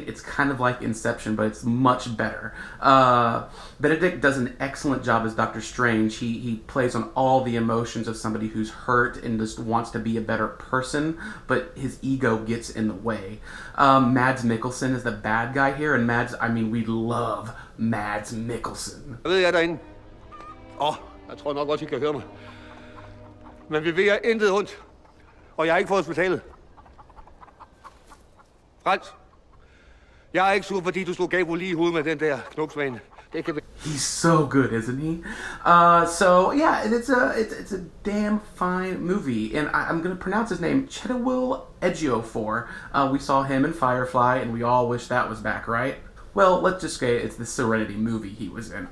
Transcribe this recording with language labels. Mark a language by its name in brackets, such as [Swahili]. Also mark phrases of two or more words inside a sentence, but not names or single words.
[English] It's kind of like Inception, but it's much better. Benedict does an excellent job as Doctor Strange. He plays on all the emotions of somebody who's hurt and just wants to be a better person, but his ego gets in the way. Mads Mikkelsen is the bad guy here, and we love Mads Mikkelsen. [Danish] Jeg ved, jeg er derinde. Jeg tror nok også, I kan høre mig. Men vi ved, jeg er intet ondt. Og jeg er ikke på hospitalet. Frans, jeg er ikke sur, fordi du slog Gabo lige i hovedet med den der knopsvane. Det kan vi... [English] He's so good, isn't he? So yeah, it's a damn fine movie, and I'm gonna pronounce his name, Chiwetel Ejiofor. We saw him in Firefly, and we all wish that was back, right? Well, let's just say it's the Serenity movie he was in.